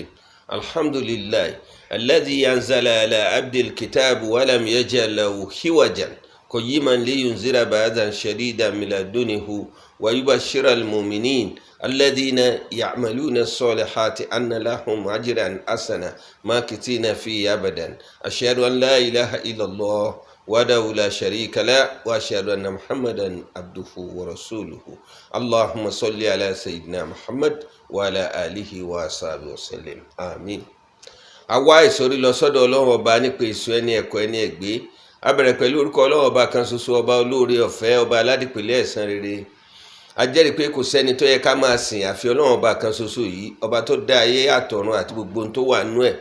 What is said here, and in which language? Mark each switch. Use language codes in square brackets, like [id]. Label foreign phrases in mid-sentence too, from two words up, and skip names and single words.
[ar] الحمد لله الذي أنزل على عبد الكتاب ولم يجعل له عوجا قيما لينذر بأسا شديدا من لدنه ويبشر المؤمنين الذين يعملون الصالحات أن لهم أجرا حسنا ماكثين فيه أبدا. أشهد أن لا إله إلا الله وحده لا شريك له وأشهد أن محمدا عبده ورسوله. اللهم صل على سيدنا محمد وعلى آله وصحبه وسلم آمين. [yo] àwa ìsọ̀rí lọ sọ́dọ̀ Ọlọ́run ọba nípa èso ẹni ẹ̀kọ́ ẹni ẹ̀gbé. A bẹ̀rẹ̀ pẹ̀lú orúkọ Ọlọ́run ọba kan ṣoṣo, ọba olóore ọ̀fẹ́, ọba aládìpẹ̀lẹ̀ ẹ̀san rere. A jẹ́rìí pé kò sẹ́ni tó yẹ ká máa sìn àfi Ọlọ́run ọba kan ṣoṣo yìí, ọba tó dá ayé àtọ̀run àti gbogbo ohun tó wà nínú ẹ̀.